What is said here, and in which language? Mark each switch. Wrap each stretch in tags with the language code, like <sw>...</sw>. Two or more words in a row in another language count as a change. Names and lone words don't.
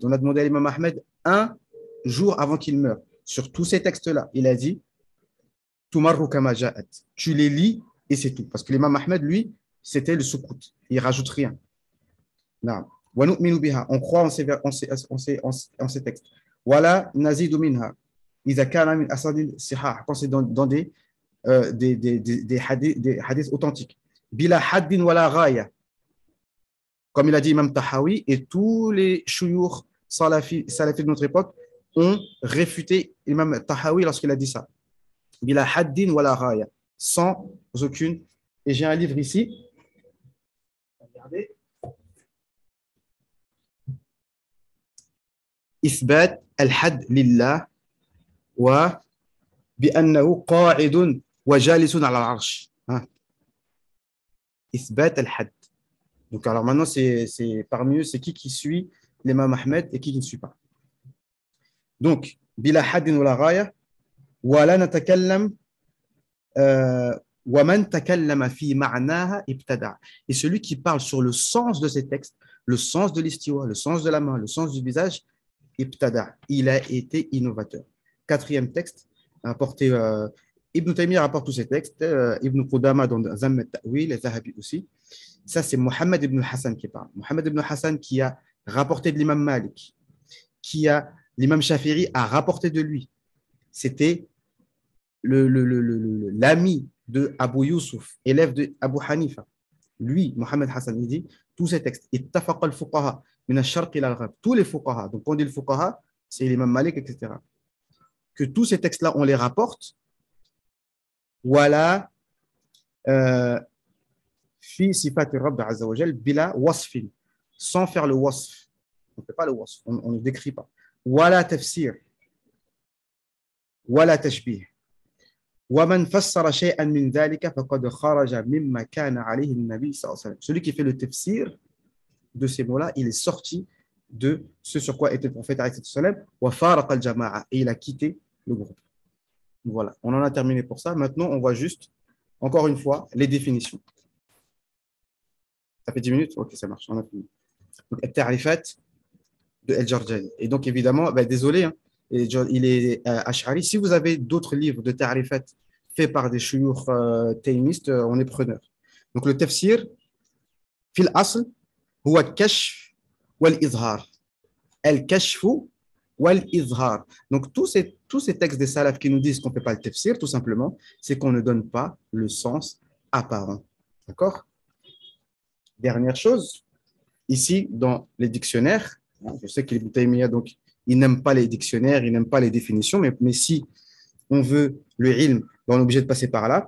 <fr>On a demandé à l'imam Ahmed un jour avant qu'il meure. Sur tous ces textes-là, il a dit</fr> <ar>تمر كما جاءت.</ar> <fr>Tu les lis et c'est tout. Parce que l'imam Ahmed, lui, c'était le soukout. Il rajoute rien. On croit en ces textes.</fr> <ar>ولا نزيد منها. إذا كان من أصح الصحاح.</ar> <fr>Quand c'est dans des hadiths authentiques.</fr> <ar>بلا حد ولا غاية.</ar> <fr>Comme il a dit Imam Tahawi, et tous les chouyours salafis de notre époque ont réfuté Imam Tahawi lorsqu'il a dit ça.</fr> <ar>بلا حد ولا غاية.</ar> <fr>Sans aucune. Et j'ai un livre ici. Regardez.</fr> <ar>إثبات الحد لله وبأنه قاعد وجالس على العرش. إثبات الحد.</ar> <fr>Donc, alors maintenant, c'est parmi eux, c'est qui suit l'imam Ahmed et qui ne suit pas. Donc,</fr> <ar>بلا حد ولا غاية ولا نتكلم ومن تكلم في معناها ابتدع.</ar> <fr>Et celui qui parle sur le sens de ces textes, le sens de l'istiwa, le sens de la main, le sens du visage, ibtada. Il a été innovateur. Quatrième texte, apporté, Ibn Taymiyyah rapporte tous ces textes, Ibn Qudama dans Zamm al-Ta'wil, et Zahabi aussi. Ça, c'est Mohammed ibn Hassan qui parle. Mohammed ibn Hassan qui a rapporté de l'imam Malik, l'imam Shafi'i a rapporté de lui. C'était l'ami de Abu Yusuf, élève de Abu Hanifa. Lui, Mohammed Hassan, il dit tous ces textes,</fr> <ar>اتفق الفقهاء من الشرق إلى الغرب.</ar> <fr>Tous les fuqaha, donc on dit le fuqaha, c'est l'imam Malik, etc. Que tous ces textes-là, on les rapporte. Voilà.</fr> <ar>في صفات الرب عز وجل بلا وصف,</ar> <fr>sans faire le wasf. On ne fait pas le wasf, on ne décrit pas.</fr> <ar>ولا تفسير ولا تشبيه. ومن فسر شيئا من ذلك فقد خرج مما كان عليه النبي صلى الله عليه وسلم.</ar> <fr>Celui qui fait le tafsir de ces mots-là, il est sorti de ce sur quoi était le prophète</fr> <ar>عليه السلام, وفارق الجماعة,</ar> <fr>et il a quitté le groupe. Voilà, on en a terminé pour ça. Maintenant, on voit juste, encore une fois, les définitions. Ça fait 10 minutes? Ok, ça marche, on a fini. Donc, التعريفات de El-Jarjani. Et donc, évidemment, désolé, hein, il est Ash'ari. Si vous avez d'autres livres de ta'rifat faits par des shuyukh taymistes, on est preneur. Donc, le tafsir,</fr> <ar>في الأصل هو الكشف والإظهار. الكشف والإظهار.</ar> <fr>Donc, tous ces textes des salafs qui nous disent qu'on ne fait pas le tafsir, tout simplement, c'est qu'on ne donne pas le sens apparent. D'accord? Dernière chose, ici, dans les dictionnaires, je sais que les Ibn donc, ils n'aiment pas les dictionnaires, ils n'aiment pas les définitions, mais si on veut le ilm, on est obligé de passer par là.</fr>